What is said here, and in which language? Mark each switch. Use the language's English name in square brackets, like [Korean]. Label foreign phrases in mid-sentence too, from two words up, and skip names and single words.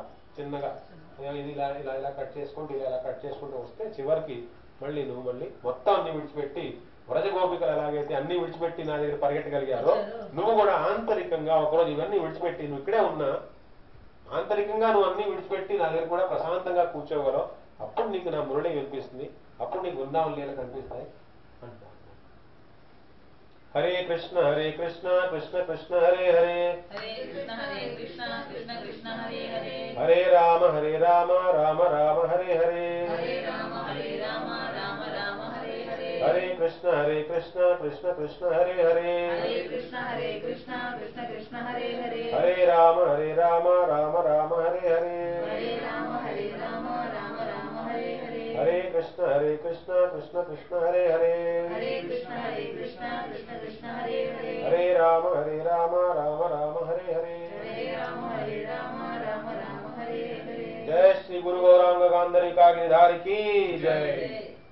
[Telugu] చిన్నగా ఇది ఇలా ఇలా ఇలా కట్ చేసుకుంటూ ఇలా కట్ చేసుకుంటూ వస్తే చివరికి మళ్ళీ నువ్వు మళ్ళీ మొత్తం అన్ని విడిచిపెట్టి, వ్రజ గోపికలు ఎలాగైతే అన్ని విడిచిపెట్టి నా దగ్గర పరిగెట్టగలిగారో, నువ్వు కూడా ఆంతరికంగా ఒకరోజు ఇవన్నీ విడిచిపెట్టి నువ్వు ఇక్కడే ఉన్నా, ఆంతరికంగా నువ్వు అన్ని విడిచిపెట్టి నా దగ్గర కూడా ప్రశాంతంగా కూర్చోగలవు, అప్పుడు నీకు నా మురళి వినిపిస్తుంది, అప్పుడు నీకు బృందావన లీల కనిపిస్తాయి అంటారు. [Sanskrit] हरे कृष्ण कृष्ण कृष्ण हरे हरे, हरे राम राम राम हरे हरे, हरे कृष्ण कृष्ण कृष्ण हरे हरे, हरे राम राम राम हरे हरे, हरे कृष्ण कृष्ण कृष्ण हरे हरे, हरे राम राम राम हरे हरे. जय श्री गुरु गौरांग गांधरि कागिरिधारि [Hindi] की जय।